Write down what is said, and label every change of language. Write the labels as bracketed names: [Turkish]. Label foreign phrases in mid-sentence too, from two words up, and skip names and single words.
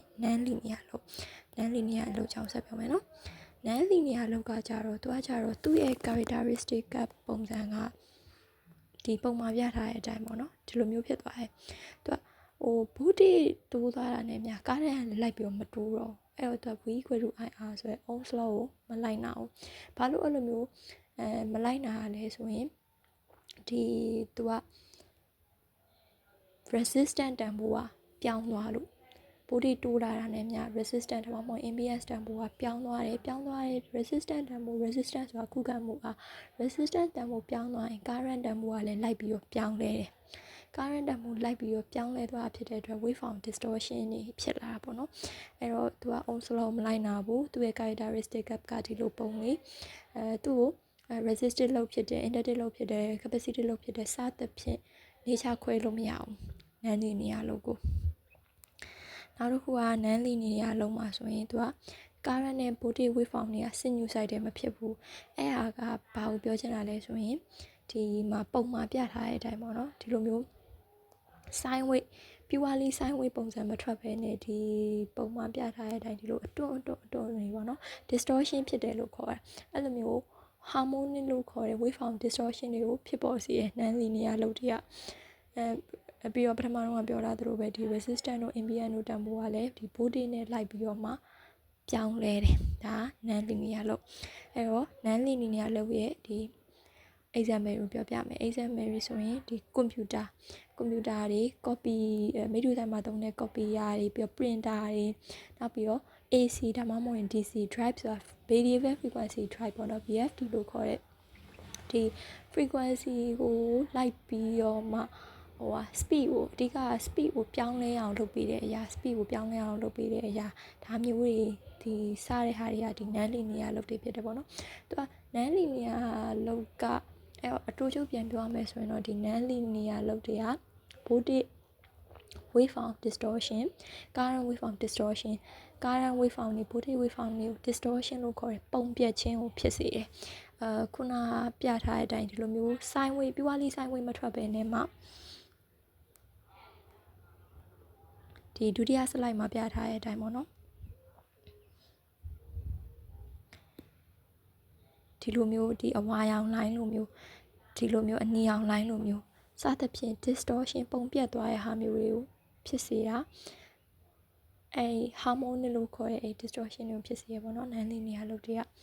[English] non linear load non linear [Burmese] အလုပ်ကြောင့်ဆက်ပြောမယ်နော် [English] non linear [Burmese] အလုပ်ကကြတော့သူ့ရဲ့ characteristic ကပုံစံကဒီပုံမှာပြထားတဲ့အတိုင်းပေါ့နော်ဒီလိုမျိုးဖြစ်သွားတယ်သူကvoltage တိုးသွားတာနဲ့များ current လိုက်ပြီးတော့မတိုးတော့အဲ့တော့သူက [English] V equal to IR [Burmese] ဆိုရယ် [English] Ohm's law [Burmese] ကိုမလိုက်နိုင်အောင်ဘာလို့အဲ့လိုမျိုးမလိုက်နိုင်ရလဲဆိုရင်ဒီသူက resistance တန်ဖိုးကပြောင်းသွားလို့voltage တိုးလာတာနဲ့များ resistance ဒါမှမဟုတ် impedance တန်ဖိုးကပြောင်းသွားတယ် resistance တန်ဖိုး resistance ဆိုတာခုခံ မှုက resistance တန်ဖိုးပြောင်းသွားရင် current တန်ဖိုးကလည်းလိုက်ပြီးတော့ပြောင်းလဲတယ် current တန်ဖိုးလိုက်ပြီးတော့ပြောင်းလဲသွားဖြစ်တဲ့အတွက် [English] waveform distortion [Burmese] တွေဖြစ်လာတာပေါ့နော်အဲ့တော့သူက [English] Ohm's law [Burmese] မလိုက်နာဘူးသူ့ရဲ့ characteristic ကဒီလိုပုံလေးသူ့ကို [English] resistive load [Burmese] ဖြစ်တယ် [English] inductive load [Burmese] ဖြစ်တယ် [English] capacitive load [Burmese] ဖြစ်တယ်စသဖြင့် nature ခွဲလို့မရဘူး [English] non linear load [Burmese] ကိုနောက်တစ်ခုက [English] non linear [Burmese] လုံးမှာဆိုရင်သူက current နဲ့ [English] voltage waveform [Burmese] တွေက sinusoidal မဖြစ်ဘူးအဲ့ဟာကဘာကိုပြောချင်တာလဲဆိုရင်ဒီမှာပုံမှာပြထားတဲ့အတိုင်းပေါ့နော်ဒီလိုမျိုး [English] sine wave purely sine wave [Burmese] ပုံစံမထွက်ဘဲနဲ့ဒီပုံမှာပြထားတဲ့အတိုင်းဒီလိုအတွန်းတွေပေါ့နော် distortion ဖြစ်တယ်လို့ခေါ်တာအဲ့လိုမျိုး harmonic လို့ခေါ်တဲ့ [English] waveform distortion [Burmese] တွေကိုဖြစ်ပေါ်စေတဲ့ [English] non linear [Burmese] လို့တွေကပြီးတော့ပထမတော့ပြော တာသူတို့ပဲဒီ resistance တို့ impedance တို့တန်ဖိုးကလည်းဒီ voltage နဲ့လိုက်ပြီးတော့မှပြောင်းလဲတယ်ဒါ [English] non linear [Burmese] လို့အဲ့တော့ [English] non linear [Burmese] လို့ရဲ့ဒီ example ကိုပြောပြမယ် example ဆိုရင်ဒီ computer တွေ copy မိတူတိုင်းမှာသုံး တဲ့ copy တွေပြီးတော့ printer တွေနောက်ပြီးတော့ AC ဒါမှမဟုတ်ရင် [English] DC drive [Burmese] ဆိုတာ [English] variable frequency drive [Burmese] ပေါ့နော် VFD လို့ခေါ်တဲ့ဒီ frequency ကိုလိုက်ပြီးတော့မှspeed ကိုအဓိက speed ကိုပြောင်းလဲအောင်လုပ်ပေးတဲ့အရာ speed ကိုပြောင်းလဲအောင်လုပ်ပေးတဲ့အရာဒါမျိုးတွေဒီစားတဲ့ဟာ တွေကဒီ [English] non linear [Burmese] လုပ်တွေဖြစ်တယ်ပေါ့နော်သူက [English] non linear [Burmese] လုပ်ကအဲ့တော့အတူတူပြန်ပြောရမယ်ဆိုရင်တော့ဒီ [English] non linear [Burmese] လုပ်တွေက [English] voltage waveform distortion current waveform distortion current waveform [Burmese] တွေ [English] voltage waveform [Burmese] တွေကို distortion လို့ခေါ်တယ်ပုံပြက်ခြင်းကိုဖြစ်စေတယ်ခုနပြထားတဲ့အတိုင်းဒီလိုမျိုး [English] sine wave [Burmese] ပြွားလေး [English] sine wave [Burmese] မထွက်ဘဲနဲ့မှဒီဒုတိယ slide မှာပြထားတဲ့အတိုင်းပေါ့နော် ဒီလိုမျိုးဒီအဝါရောင် line လိုမျိုးဒီလိုမျိုးအနီရောင် line လိုမျိုးစသဖြင့် distortion ပုံပြတ်သွားတဲ့ဟာမျိုးတွေကိုဖြစ်စေတာအဲ harmonic လို့ခေါ်တဲ့ distortion တွေကိုဖြစ်စေရပေါ့နော် [English] non linear [Burmese] လို့တွေက